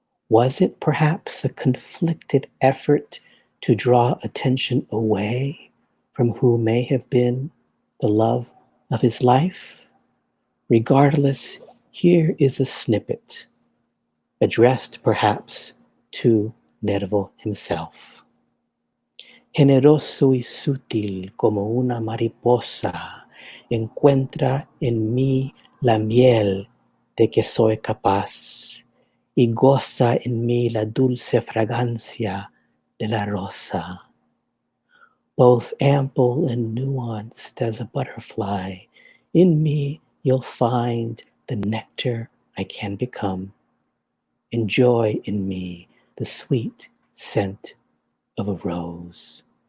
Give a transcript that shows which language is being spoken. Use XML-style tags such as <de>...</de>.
<en>Was it perhaps a conflicted effort to draw attention away from who may have been the love of his life? Regardless, here is a snippet, addressed perhaps to Nervo himself.</en> <es>Generoso y sutil como una mariposa, encuentra en mí la miel de que soy capaz, y goza en mí la dulce fragancia de la rosa.</es> <en>Both ample and nuanced as a butterfly, in me you'll find the nectar I can become. Enjoy in me the sweet scent of a rose.</en>